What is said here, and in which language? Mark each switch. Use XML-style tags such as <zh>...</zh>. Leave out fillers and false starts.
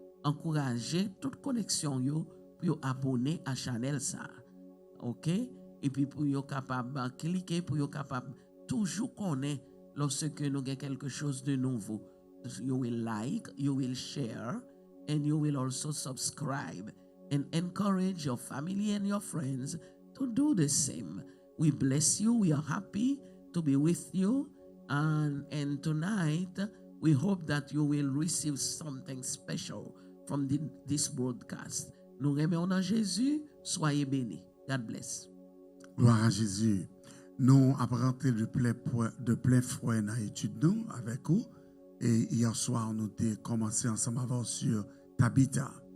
<fr>Encouragez toute connexion pour abonner à la chaîne ça. OK? Et puis pour vous capable de cliquer, pour vous capable toujours connaître lorsque nous avons quelque chose de nouveau.</fr> <en>You will like, you will share, and you will also subscribe and encourage your family and your friends to do the same. We bless you. We are happy to be with you. And tonight, we hope that you will receive something special from this broadcast.</en> <fr>Nous remercions en Jésus. Soyez bénis.</fr> <en>God bless.</en> <fr>Gloire à Jésus. Nous avons rentré de plein fouet dans l'étude nous avec vous. Et hier soir, nous avons commencé ensemble avant sur Tabitha.</fr>